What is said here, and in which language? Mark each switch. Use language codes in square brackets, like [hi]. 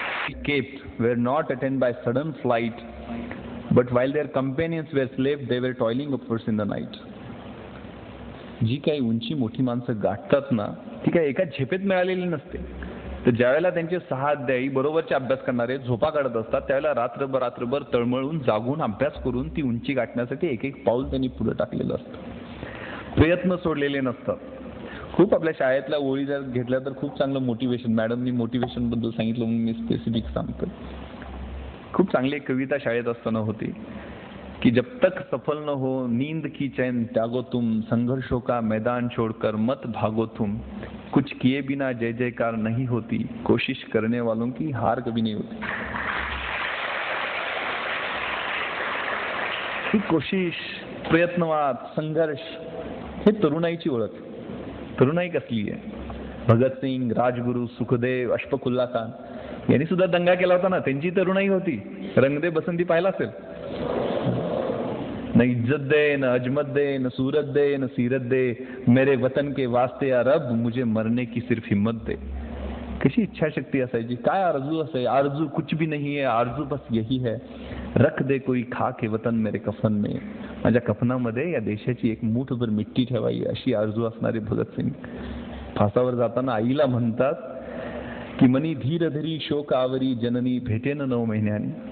[en] Escaped were not attained by sudden flight, but while their companions were asleep, they were toiling upwards in the night. [mr] जी काही उंची मोठी माणसं गाठतात ना, ती काही एका झेपेत मिळालेली नसते. तर ज्यावेळेला त्यांचे 6 अध्यायी बरोबरचे अभ्यास करणारे झोपा काढत असतात, त्यावेळेला रात्रभर तळमळून जागून अभ्यास करून ती उंची गाठण्यासाठी एक एक पाऊल त्यांनी पुढे टाकलेलं असतं. प्रयत्न सोडलेले नसतात. खूप आपल्या शाळेतल्या ओळी जर घेतल्या तर खूप चांगलं मोटिवेशन, मॅडमनी मोटिवेशन बद्दल सांगितलं म्हणून मी स्पेसिफिक सांगतो. खूप चांगली एक कविता शाळेत असताना होती की [hi] जब तक सफल न हो नींद की चैन त्यागो तुम, संघर्षों का मैदान छोड़कर मत भागो तुम, कुछ किए बिना जय जयकार नहीं होती, कोशिश करने वालों की हार कभी नहीं होती. [mr] ही कोशिश, प्रयत्नवाद, संघर्ष हे तरुणाईची ओळख. तरुणाई कसली आहे? भगतसिंग, राजगुरू, सुखदेव, अशफाकुल्ला खान यांनी सुद्धा दंगा केला होता ना, त्यांची तरुणाई होती. रंग दे बसंती पाहिला असेल. [hi] न इज्जत दे, न अजमत दे, न सूरत दे, न सीरत दे, मेरे वतन के वास्ते या रब मुझे मरने की सिर्फ हिम्मत दे. [mr] कशी इच्छाशक्ती असायची, काय आरजू असायची. [hi] आरजू कुछ भी नहीं है, आरजू बस यही है, रख दे कोई खाके वतन मेरे कफन में, [mr] माझ्या कफनामध्ये या देशाची एक मूठभर मिट्टी ठेवावी अशी आरजू असणारे भगतसिंग फासावर जाताना आईला म्हणतात की मनी धीर धरी शोकावरी जननी भेटेन 9 महिन्यांनी.